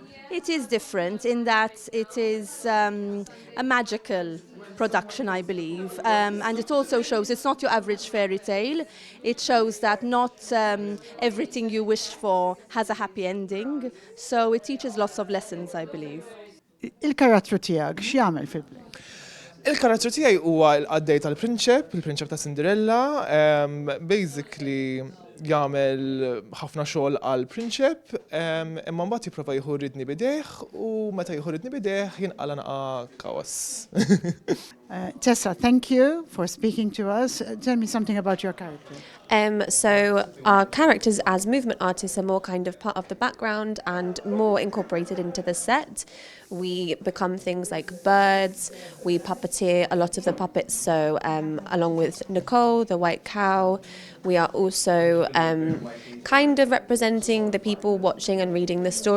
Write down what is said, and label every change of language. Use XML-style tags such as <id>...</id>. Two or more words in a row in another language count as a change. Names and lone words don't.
<en>It is different in that it is a magical production, I believe, and it also shows it's not your average fairy tale. It shows that not everything you wish for has a happy ending, so it teaches lots of lessons, I believe.</en> <mt>Il-karattru tiegħek x'jagħmel fil-play? Il-karattru tiegħi huwa l-qaddej tal-prinċep, il-prinċep ta' Cinderella. Basically jagħmel ħafna xogħol għal prinċep, imma mbagħad jipprova jieħu ridni bidejh u meta jieħu ridni bidejh jinqala naqa' kawas.</mt> <en>Tessa, thank you for speaking to us. Tell me something about your character. So our characters as movement artists are more kind of part of the background and more incorporated into the set. We become things like birds, we puppeteer a lot of the puppets, so along with Nicole, the white cow, we are also kind of representing the people watching and reading the story.</en>